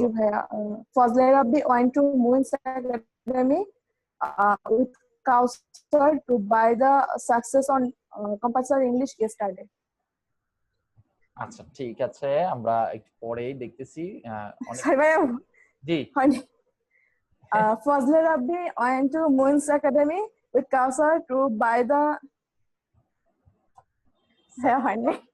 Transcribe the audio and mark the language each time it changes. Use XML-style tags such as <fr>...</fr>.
<bn>জি ভাইয়া,</bn> <en>Fazle Rabbi went to Moin's Academy with Kausar to buy the Success on Compulsory English yesterday.</en> <bn>আচ্ছা, ঠিক আছে, আমরা একটু পরেই দেখতেছি। সরি ভাইয়া, জি হয়নি।</bn> <en>Fazle Rabbi went to Moin's Academy with Kausar to buy the</en> <bn>হয়নি,</bn>